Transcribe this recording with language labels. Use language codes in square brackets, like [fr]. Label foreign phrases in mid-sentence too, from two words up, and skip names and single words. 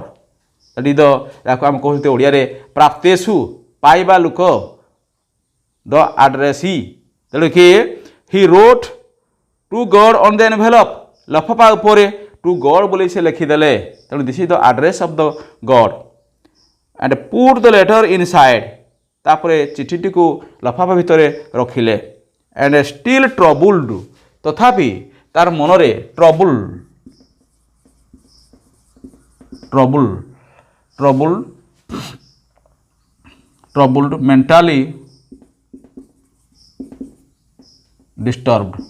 [or] ଏଠି ତ ତାକୁ ଆମେ କହୁଛନ୍ତି ଓଡ଼ିଆରେ ପ୍ରାପ୍ତେଷୁ, ପାଇବା ଲୋକ, [en] the addressee. [or] ତେଣୁ କି [en] he wrote to God on the envelope, [or] ଲଫାଫା ଉପରେ [en] to God [or] ବୋଲି ସେ ଲେଖିଦେଲେ। [en] ତେଣୁ this is the address of the God and put the letter inside। [or] ତାପରେ ଚିଠିଟିକୁ ଲଫାଫା ଭିତରେ ରଖିଲେ। [en] and still troubled, [or] ତଥାପି ତାର ମନରେ [en] troubled mentally disturbed।